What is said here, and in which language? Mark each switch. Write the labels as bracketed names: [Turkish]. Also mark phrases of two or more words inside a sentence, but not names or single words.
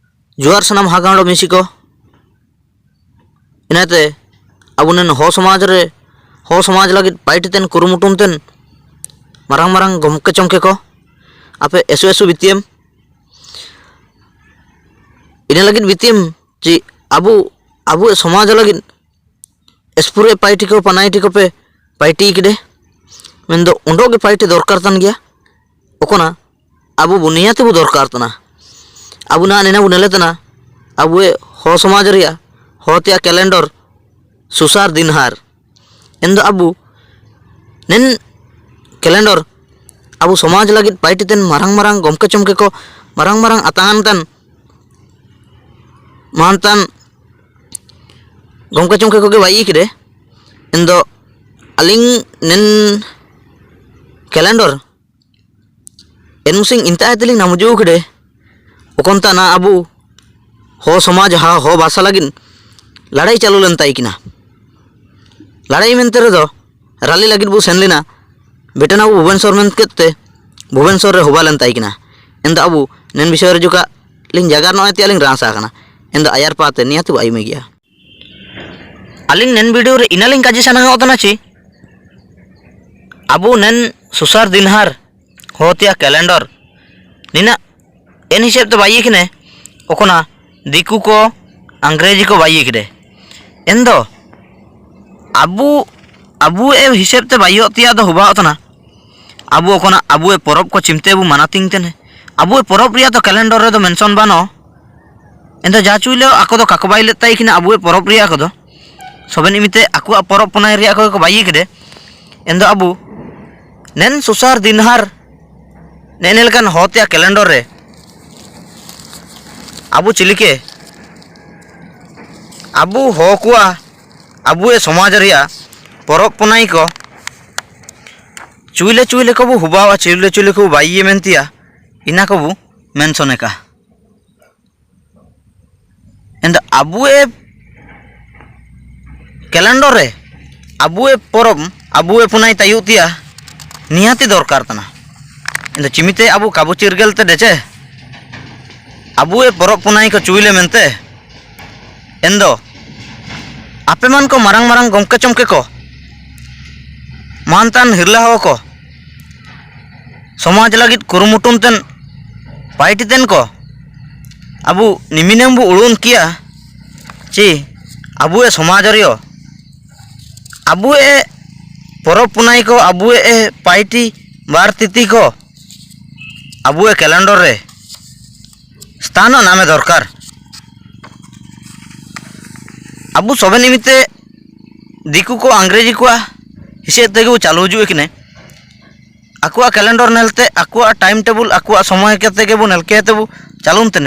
[Ho] जुआर सनाम हागाड़ो मिसी को इनाते अबुनेन हो समाज लगी पाइटेन कुरुमुटुमतेन मारांग मारांग गमके चमके को आपे एसु एसु बितियम इना लगी बितियम जी अबु अबु समाज लगी एसपुरे पाइटी को पनाइटी को पे पाइटी किडे मेंदो उंडोगे पाइटी दरकार तन गया ओकोना अबु बुनियाते बु दरकार तना अबु ना नेना बुनेले तना अबु हो समाज रिया होतिया कैलेंडर सुसार दिनहार एंदो अबु नेन कैलेंडर अबु समाज लगी पाइटी तेन मारांग मारांग गमके चमके को मारांग मारांग आतान तन मानतान गमके चमके को के बाई किरे एंदो अलिंग नेन कैलेंडर एनमुसिंग इंता तेलिंग नामुजू किरे ओकोंता ना अबु हो समाज हा हो भाषा लगिन लड़ाई चालू लेन ताइकिना लड़ाई मेनते रेदो राली लगिन बु सेन लेना बेटना अबु भुवनेश्वर मेन केते भुवनेश्वर रे होबा लेन ताइकिना एंदो अबु नेन विषय रे जुका लिंग जगार नय ते लिंग रासा कना एंदो आयार पाते नियातु आई मे गया अलिंग नेन वीडियो रे इनालिंग काजी सना होतना ची अबु नेन सुसार दिनहार होतिया कैलेंडर निना एन हिसाब तो बाई किने ओकोना दिकु को अंग्रेजी को बाई किरे एंदो अबु अबु ए हिसाब ते बाई होतिया दो हुबा होतना अबु ओकोना अबु ए परब को चिमते बु मानातिंग तेने अबु ए परब रिया तो कैलेंडर रे दो मेंशन बानो एंदो जा चुइले आको दो काकबाई लेताई किने अबु ए परब रिया को दो सबेन इमिते आको परब पनाय रिया को बाई किरे एंदो अबु नेन सुसार दिनहार नेने लेकान होतिया कैलेंडर रे अबु चिलिके अबु हो कुआ अबु ए समाज रिया परब पनाई को चुइले चुइले को बु हुबावा चुइले चुइले को बाई मेंतिया इना को बु मेंशने का एंड अबु ए कैलेंडर रे अबु ए परब अबु ए पुनाई तायुतिया निहाती दरकार तना एंड चिमिते अबु काबु चिरगेल ते देचे अबु ए परब पुनाई को चुइले मेनते एंदो आपे मान को मारांग मारांग गमके चमके को मानतान हिरला हो को समाज लगित कुरुमुटुम तेन पाइटी तेन को अबु निमिनेम बु उड़ून किया ची अबु ए समाज रियो अबु ए परब पुनाई को अबु ए पाइटी बार तिथि को अबु ए कैलेंडर रे स्थान नामे दरकार अबु सबे निमित्ते दिकु को अंग्रेजी को हिसेब तेगे चालू हजू किने आकुआ कैलेंडर नेलते आकुआ [English] time table [Ho] आकुआ समय केते के बु नेलके ते बु चालून